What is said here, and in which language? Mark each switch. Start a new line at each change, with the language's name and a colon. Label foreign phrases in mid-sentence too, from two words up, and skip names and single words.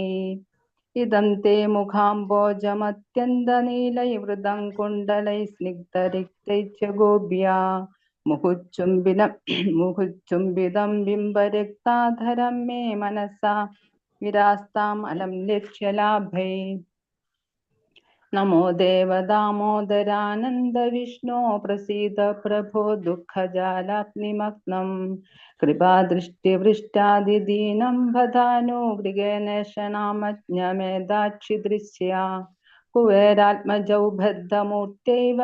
Sanskrit: ഇദം തേ മുഖാംബോജമത്യന്തനീലൈവൃതം കുണ്ടലൈ സ്നിഗ്ധരിക്തൈശ്ച ഗോപ്യാ. മുഹുചുംബിതം ബിംബരക്താധരം മേ മനസാ വിരാസ്താം അലം ലക്ഷ്യലാഭൈ. नमो देव दामोदरानन्द विष्णो प्रसीद प्रभो दुःखजालाग्निमग्नं कृपादृष्टिवृष्टादिदीनं वदानुगृहेण शनामज्ञमेदाच्छिदृश्या कुबेरात्मजौ बद्धमूर्त्यैव